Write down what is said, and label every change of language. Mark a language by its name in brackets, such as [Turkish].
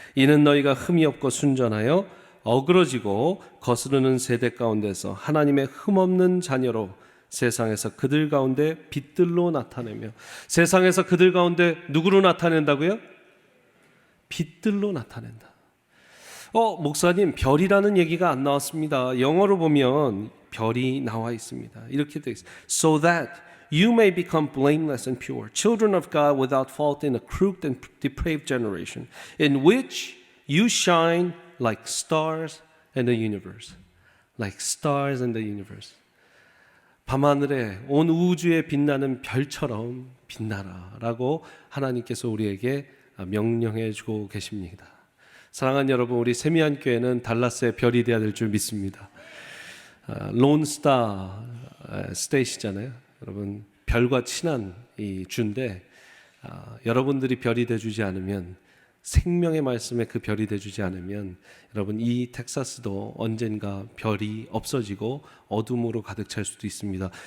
[Korean] 이는 너희가 흠이 없고 순전하여 어그러지고 거스르는 세대 가운데서 하나님의 흠없는 자녀로 세상에서 그들 가운데 빛들로 나타내며, 세상에서 그들 가운데 누구로 나타낸다고요? 빛들로 나타낸다. 목사님, 별이라는 얘기가 안 나왔습니다. 영어로 보면 별이 나와 있습니다. 이렇게 되어 있어요. [English] So that you may become blameless and pure, children of God without fault in a crooked and depraved generation, in which you shine like stars in the universe. Like stars in the universe. [Korean] 밤하늘에 온 우주에 빛나는 별처럼 빛나라라고 하나님께서 우리에게 명령해 주고 계십니다. 사랑하는 여러분, 우리 세미한 교회는 달라스의 별이 되어야 될 줄 믿습니다. 론스타 스테이시잖아요. 여러분, 별과 친한 이 주인데 여러분들이 별이 되주지 않으면, 생명의 말씀에 그 별이 되주지 않으면 여러분, 이 텍사스도 언젠가 별이 없어지고 어둠으로 가득 찰 수도 있습니다.